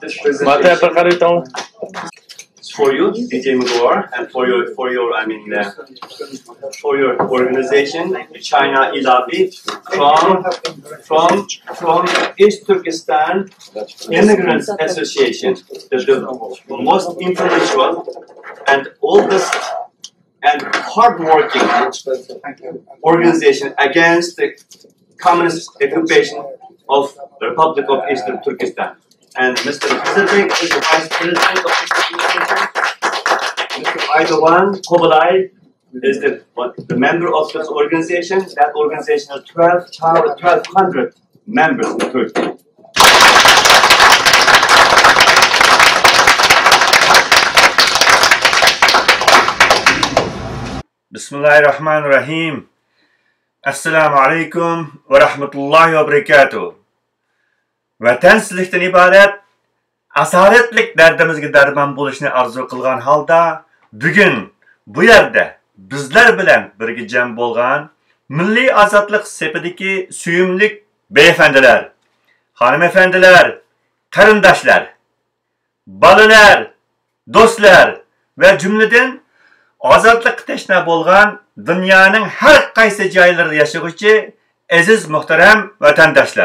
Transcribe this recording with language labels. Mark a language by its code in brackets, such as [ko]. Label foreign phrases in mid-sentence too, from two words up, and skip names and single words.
[en] This presentation is for you, DJ Magor, and for your organization, China Ilabi, from East Turkestan Immigrants Association, the most influential and oldest and hardworking organization against the communist occupation of the Republic of Eastern Turkestan. And Mr. Kızılbek is the Vice President of this organization. Mr. Aydoğan Kobalay is the member of this organization. That organization has 1,200 members in Turkey. [ar] Bismillahirrahmanirrahim. السلام عليكم ورحمة الله وبركاته. [uz] Vatansizlikdan iborat asoratlik dardimizga darmon bo'lishni orzu qilgan holda bugun bu yerda bizlar bilan birga jam bo'lgan milliy ozodlik sepidagi suyumlik befandilar, xonim-efendilar, qarindoshlar, bolalar, do'stlar va jumladan ozodlik tashna bo'lgan dunyoning har qaysi joylarida yashovchi aziz muhtaram vatandoshlar.